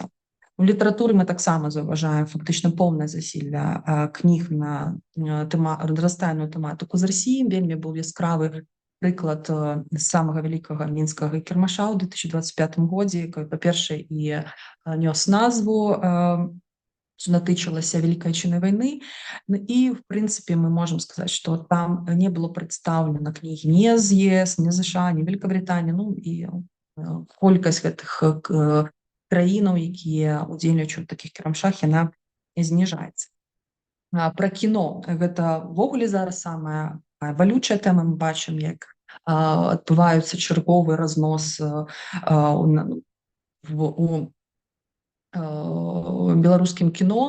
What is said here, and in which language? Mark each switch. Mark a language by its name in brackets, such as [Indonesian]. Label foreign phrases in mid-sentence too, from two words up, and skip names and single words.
[Belarusian] У літаратуры мы таксама заўважаем фактычна поўнае засілля кніг на разнастайную тэматыку з Расіі. Вельмі быў яскравы прыклад самага вялікага мінскага кірмаша ў 2025 годзе, якой, па-першае, і нёс назву что датычылася Великой Отечественной войны. [Russian] И, в принципе, мы можем сказать, что там не было представлено книги ни з ЕС, ни США, ни Великобритании, [Belarusian] ну и колькасць гэтых краінаў, якія ўдзельнічаюць у такіх кірамшах, яна зніжаецца. Пра кіно гэта ўвогуле зараз самая балючая тэма. Мы бачым, як адбываюцца чарговы разнос у беларускім кіно.